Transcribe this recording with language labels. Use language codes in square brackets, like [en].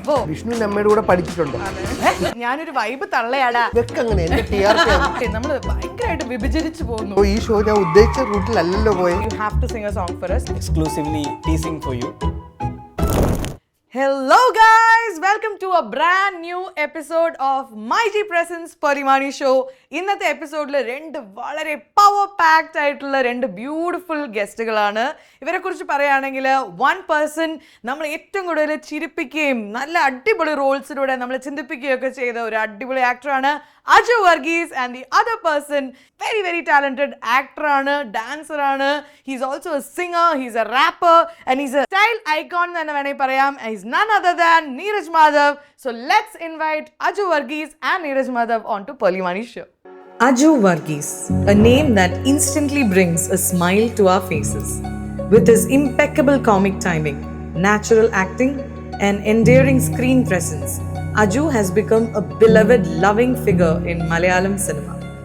[ml] വിഷ്ണുവിന്റെ അമ്മയുടെ കൂടെ പഠിച്ചിട്ടുണ്ടോ? ഞാനൊരു വൈബ് തള്ളയാടാ. ഇതൊക്കെ എന്റെ TRP നമ്മള് ഭയങ്കരമായിട്ട് വിഭജിച്ചു പോകുന്നു. ഈ ഷോ ഞാൻ ഉദ്ദേശിച്ച റൂട്ടിലല്ലോ പോയത്. [en] You have to sing a song for us. Exclusively teasing for you. Hello guys, welcome to a brand new episode of MyG Presents Parimani Show. [ml] ഇന്നത്തെ എപ്പിസോഡിൽ രണ്ട് വളരെ പവർ പാക്ഡ് ആയിട്ടുള്ള രണ്ട് ബ്യൂട്ടിഫുൾ ഗസ്റ്റുകളാണ്. ഇവരെ കുറിച്ച് പറയുകയാണെങ്കിൽ വൺ പേഴ്സൺ നമ്മൾ ഏറ്റവും കൂടുതൽ ചിരിപ്പിക്കുകയും നല്ല അടിപൊളി റോൾസിലൂടെ നമ്മളെ ചിന്തിപ്പിക്കുകയൊക്കെ ചെയ്ത ഒരു അടിപൊളി ആക്ടറാണ് Aju Varghese. [en] And the other person very very talented ആക്ടറാണ്, ഡാൻസറാണ്. He's also a singer, he's a rapper and he's a style icon [ml] എന്ന് വേണമെങ്കിൽ പറയാം. [en] He's none other than Neeraj Madhav. So let's invite Aju Varghese and Neeraj Madhav onto Parimani Show. Aju Varghese, a name that instantly brings a smile to our faces. With his impeccable comic timing, natural acting, and endearing screen presence, Aju has become a beloved, loving figure in Malayalam cinema.